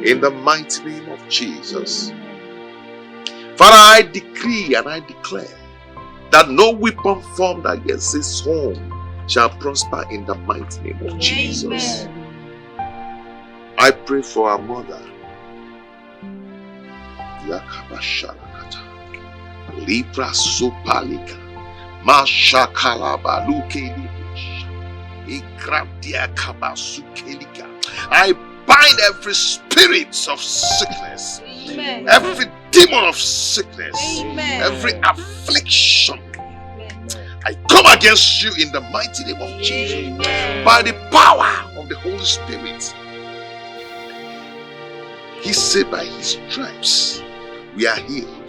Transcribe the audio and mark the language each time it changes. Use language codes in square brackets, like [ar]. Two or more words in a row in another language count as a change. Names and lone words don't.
[en] In the mighty name of Jesus. Father, I decree and I declare that no weapon formed against this home shall prosper in the mighty name of Jesus. I pray for our mother. Yakabashalakata. Libra Sopalika. Mashakalaba Lukelibush. Ikradia Kabasukelika. I bind every spirit of sickness. Amen. Every demon of sickness. Amen. Every affliction. I come against you in the mighty name of Jesus. By the power of the Holy Spirit. He said by his stripes we are healed.